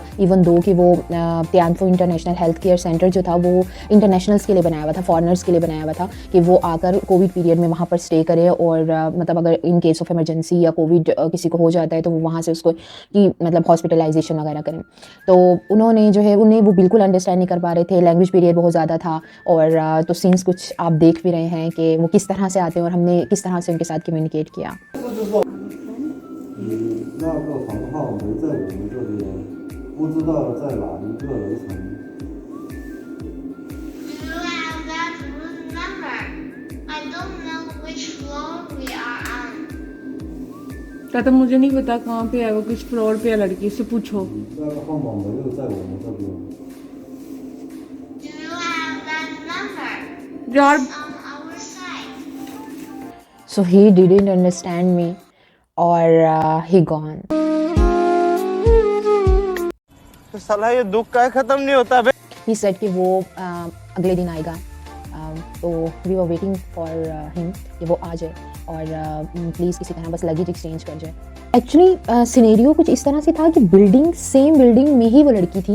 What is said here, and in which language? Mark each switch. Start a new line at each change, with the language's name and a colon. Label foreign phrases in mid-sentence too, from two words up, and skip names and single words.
Hindi: इवन दो कि वो तियानफो इंटरनेशनल हेल्थ केयर सेंटर जो था वो इंटरनेशनल्स के लिए बनाया हुआ था, फॉरेनर्स के लिए बनाया हुआ था कि वो आकर
English: Covid period
Hindi: में वहाँ पर स्टे करे और मतलब अगर
English: in case of emergency
Hindi: या कोविड किसी को हो जाता है तो वो वहाँ से उसको की मतलब हॉस्पिटलाइजेशन वगैरह करें। तो उन्होंने जो है उन्हें वो बिल्कुल अंडरस्टैंड नहीं कर पा रहे थे,
English: language barrier
Hindi: बहुत ज़्यादा था। और तो सीन्स कुछ आप देख भी रहे हैं कि वो किस तरह से आते हैं और हमने किस तरह से उनके साथ कम्युनिकेट किया।
Chinese: 那个房号没在我们这边，不知道在哪一个楼层。
English: Do you have that room number? I don't know which floor we are on.
Hindi: तो मुझे नहीं पता कहाँ पे है वो, किस फ्लोर पे है लड़की से पूछो।
Chinese: 那个号码没有在我们这边。
English: Do you have that number?
Hindi: यार
English: It's on our side. So he didn't understand me और he gone.
Hindi: तो साला ये दुख का खत्म नहीं होता बे।
English: He said
Hindi: कि वो अगले दिन आएगा। तो
English: we were waiting for him
Hindi: कि वो आ जाए और प्लीज़ किसी तरह बस
English: luggage exchange
Hindi: कर जाए। एक्चुअली सिनेरियो कुछ इस तरह से था कि
English: same building
Hindi: में ही वो लड़की थी।